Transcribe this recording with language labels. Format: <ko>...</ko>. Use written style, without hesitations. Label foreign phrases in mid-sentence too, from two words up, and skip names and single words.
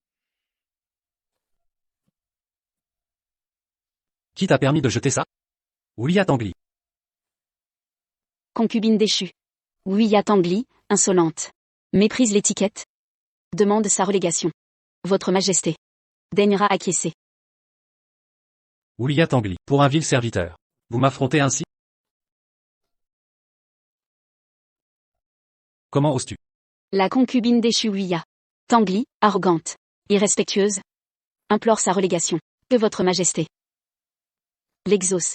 <fr>Qui t'a permis de jeter ça? Oulia Tangli. Concubine déchue. Ouya Tangli, insolente. Méprise l'étiquette. Demande sa relégation. Votre Majesté daignera acquiescer. Oulia Tangli. Pour un vil serviteur. Vous m'affrontez ainsi? Comment oses-tu? La concubine déchue Ouya Tangli, arrogante, irrespectueuse, implore sa relégation. Que votre Majesté l'exauce.</fr>